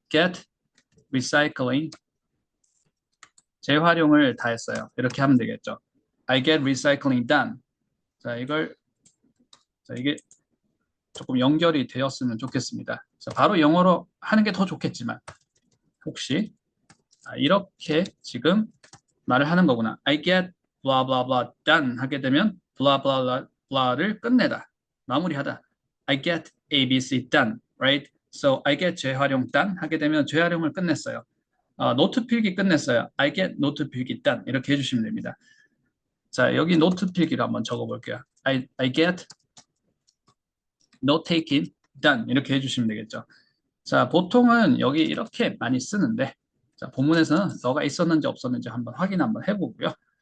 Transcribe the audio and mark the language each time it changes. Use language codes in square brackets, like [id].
[en] Get recycling. [ko] 재활용을 다 했어요. 이렇게 하면 되겠죠. [en] I get recycling done. [ko] 자, 이게 조금 연결이 되었으면 좋겠습니다. 자, 바로 영어로 하는 게 더 좋겠지만 혹시 이렇게 지금 말을 하는 거구나. [en] I get blah blah blah done [ko] 하게 되면 [en] blah blah blah blah를 [ko] 끝내다, 마무리하다. [en] I get ABC done, right? So I get 재활용 done [ko] 하게 되면 재활용을 끝냈어요. 노트 필기 끝냈어요. [en] I get 노트 필기 done [ko] 이렇게 해주시면 됩니다. 자, 여기 노트 필기를 한번 적어볼게요. [en] I get note taking done [ko] 이렇게 해주시면 되겠죠. 자, 보통은 여기 이렇게 많이 쓰는데 자, 본문에서는 너가 있었는지 없었는지 한번 확인 한번 해보고요.